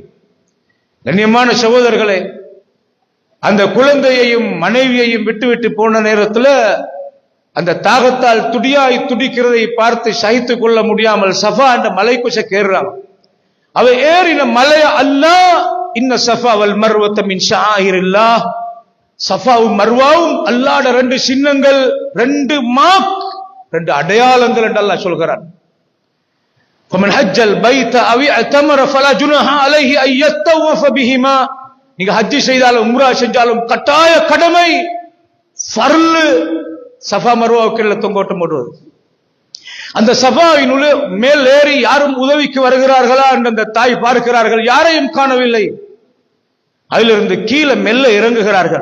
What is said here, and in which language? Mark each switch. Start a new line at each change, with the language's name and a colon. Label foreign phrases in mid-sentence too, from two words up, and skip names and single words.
Tamil: கண்ணியமான சகோதரர்களே, அந்த குழந்தையையும் மனைவியையும் விட்டுவிட்டு போன நேரத்தில் அந்த தாகத்தால் துடியாய் துடிக்கிறதை பார்த்து சகித்துக் கொள்ள முடியாமல் சஃபா என்ற மலைக்கு ஏறுறாங்க. அவ ஏறின மலை அல்லாஹ்
Arabic: إن الصفا والمروة من شعائر الله,
Tamil: சஃபாவும் மர்வாவும் அல்லாஹ்ட 2 சின்னங்கள், 2 மார்க், 2 அடையாளங்கள் என்று அல்லாஹ் சொல்கிறான்.
Arabic: فمن حج البيت او اعتمر فلا جناح عليه ان يطوف بهما.
Tamil: நீங்க ஹஜ் செய்தாலும் உம்ரா செஞ்சாலும் கட்டாய கடமை ஃபர்ல் சஃபா மர்வாவுக்கு தொங்கோட்டம் போடுவது. அந்த சஃபாவின் மேல் ஏறி யாரும் உதவிக்கு வருகிறார்களா என்று அந்த தாய் பார்க்கிறார்கள், யாரையும் காணவில்லை. அதிலிருந்து கீழே மெல்ல இறங்குகிறார்கள்.